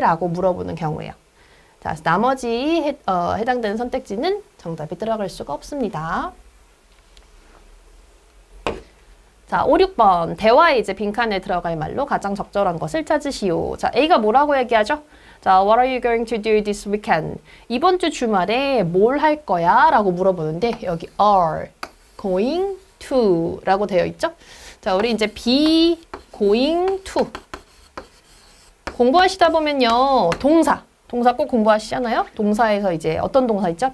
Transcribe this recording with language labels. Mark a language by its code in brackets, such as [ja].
[ko] 라고 물어보는 경우예요. 자, 나머지 해당되는 선택지는 정답이 들어갈 수가 없습니다. 자, 5, 6번. 대화에 이제 빈칸에 들어갈 말로 가장 적절한 것을 찾으시오. 자, A가 뭐라고 얘기하죠? 자, [en] what are you going to do this weekend? [ko] 이번 주 주말에 뭘 할 거야? 라고 물어보는데 여기 [en] are going to [ko] 라고 되어 있죠? 자, 우리 이제 [en] be going to [ko] 공부하시다 보면요. 동사 꼭 공부하시잖아요? 동사에서 이제 어떤 동사 있죠?